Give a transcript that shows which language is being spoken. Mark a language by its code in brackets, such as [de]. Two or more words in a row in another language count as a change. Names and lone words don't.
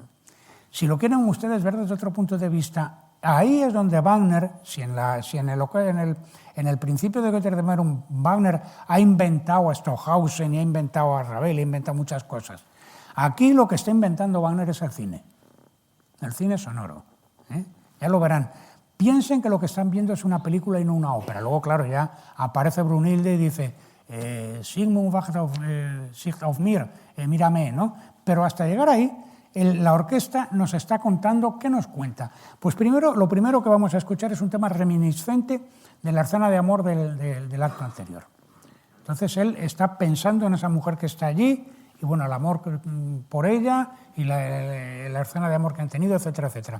[es] Si lo quieren ustedes ver desde otro punto de vista, ahí es donde Wagner, si en el principio de Götterdämmerung Wagner ha inventado a Stockhausen y ha inventado a Ravel, ha inventado muchas cosas. Aquí lo que está inventando Wagner es el cine sonoro. Ya lo verán. Piensen que lo que están viendo es una película y no una ópera. Luego, claro, ya aparece Brunhilde y dice, [de] Sigmund wacht auf mir, [es] mírame, ¿no? Pero hasta llegar ahí, la orquesta nos está contando, ¿qué nos cuenta? Pues lo primero que vamos a escuchar es un tema reminiscente de la escena de amor del acto anterior. Entonces él está pensando en esa mujer que está allí y bueno, el amor por ella y la escena de amor que han tenido, etcétera, etcétera.